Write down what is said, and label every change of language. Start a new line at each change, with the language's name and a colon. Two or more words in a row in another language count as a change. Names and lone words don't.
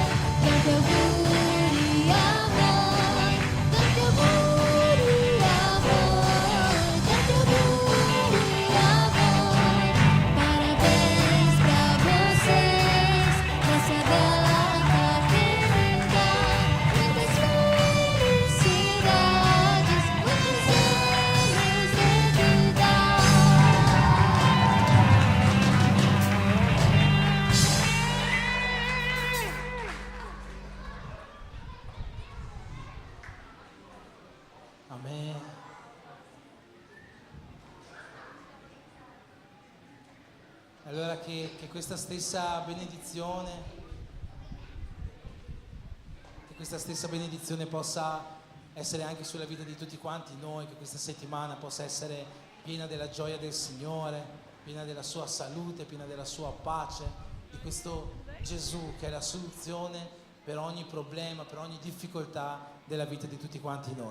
Italian: tanti auguri a voi, tanti auguri a voi, tanti auguri a voi.
Portuguese: Parabéns pra vocês, nessa data querida, muitas felicidades, muitos anos de vida.
Italian: Amen. Allora che questa stessa benedizione possa essere anche sulla vita di tutti quanti noi, che questa settimana possa essere piena della gioia del Signore, piena della sua salute, piena della sua pace, di questo Gesù che è la soluzione per ogni problema, per ogni difficoltà della vita di tutti quanti noi.